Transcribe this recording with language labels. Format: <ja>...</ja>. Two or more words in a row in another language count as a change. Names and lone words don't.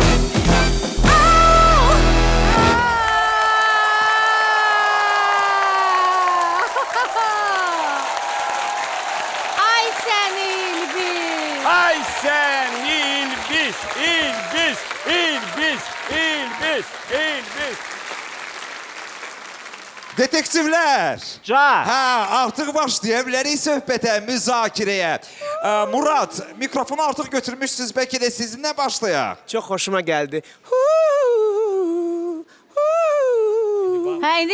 <tr>Ay sen İlbiz. Ay sen İlbiz, İlbiz, İlbiz, İlbiz, İlbiz.</tr> <az>Detektivlər. Ca. Hə, artıq başlaya bilərik söhbətə, müzakirəyə. Murad, mikrofonu artıq götürmüşsünüz, bəlkə də sizinlə başlayaq.</az> <tr>Çok hoşuma geldi.</tr> <az>Ha indi</az>